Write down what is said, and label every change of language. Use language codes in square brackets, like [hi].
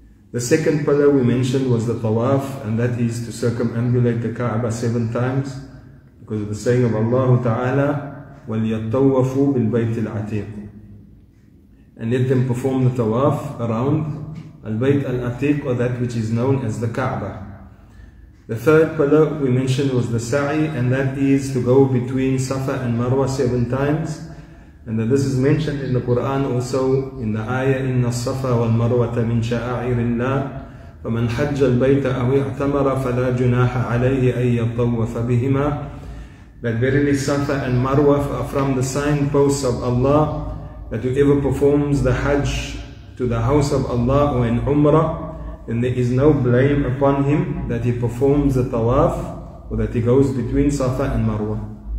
[en] The second pillar we mentioned was the tawaf, and that is to circumambulate the Kaaba 7 times, because of the saying of Allah Ta'ala, [ar] وَلْيَطَّوَّفُوا بِالْبَيْتِ الْعَتِيقِ, [en] and let them perform the tawaf around al-Bayt al-Atiq, or that which is known as the Kaaba. The third pillar we mentioned was the sa'i, and that is to go between Safa and Marwa 7 times. And that this is mentioned in the Quran also in the ayah, [ar] إِنَّ الصَّفَا وَالْمَرْوَةَ مِنْ شَعَائِرِ اللَّهِ فَمَنْ حَجَّ الْبَيْتَ أَوْ اعْتَمَرَ فَلَا جُنَاحَ عَلَيْهِ أَن يَطَّوَّفَ بِهِمَا. [en] That verily Safa and Marwa are from the signposts of Allah, that whoever performs the Hajj to the house of Allah or in Umrah, then there is no blame upon him that he performs the tawaf, or that he goes between Safa and Marwa.